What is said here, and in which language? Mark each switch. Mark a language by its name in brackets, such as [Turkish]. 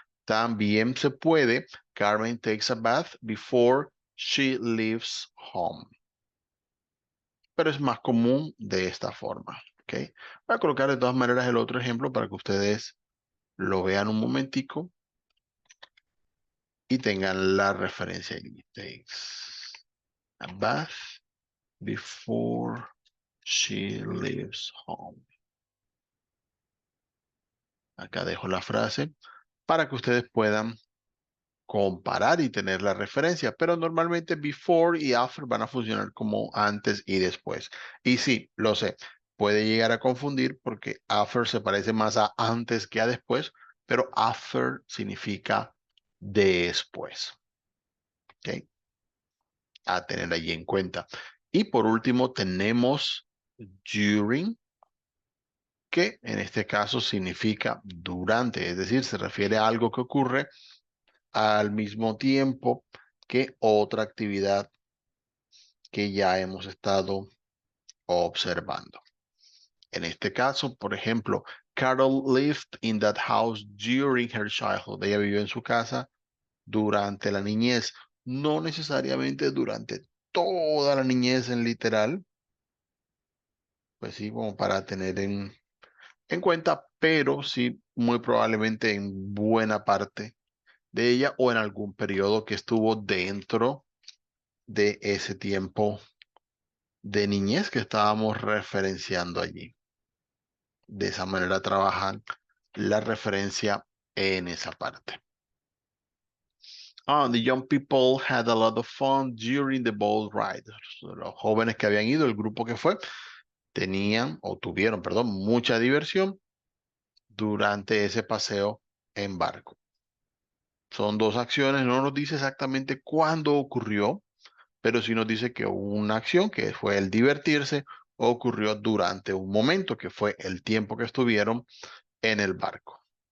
[Spanish] También se puede, [English] Carmen takes a bath before she leaves home. [Spanish] Pero es más común de esta forma. ¿Ok? Voy a colocar de todas maneras el otro ejemplo para que ustedes lo vean un momentico y tengan la referencia allí. [English] Takes a bath before she leaves home. [Spanish] Acá dejo la frase para que ustedes puedan comparar y tener la referencia, pero normalmente before y after van a funcionar como antes y después. Y sí, lo sé, puede llegar a confundir porque after se parece más a antes que a después, pero after significa después. ¿Ok? A tener allí en cuenta. Y por último tenemos during, que en este caso significa durante, es decir, se refiere a algo que ocurre al mismo tiempo que otra actividad que ya hemos estado observando. En este caso, por ejemplo, [English] Carol lived in that house during her childhood. [Spanish] Ella vivió en su casa durante la niñez. No necesariamente durante toda la niñez en literal, pues sí, como para tener en cuenta, pero sí muy probablemente en buena parte de ella o en algún periodo que estuvo dentro de ese tiempo de niñez que estábamos referenciando allí. De esa manera trabajan la referencia en esa parte. [English] The young people had a lot of fun during the boat ride. [Spanish] Los jóvenes que habían ido, el grupo que fue, tenían o tuvieron, perdón, mucha diversión durante ese paseo en barco. Son dos acciones, no nos dice exactamente cuándo ocurrió, pero sí nos dice que hubo una acción que fue el divertirse, ocurrió durante un momento que fue el tiempo que estuvieron en el barco.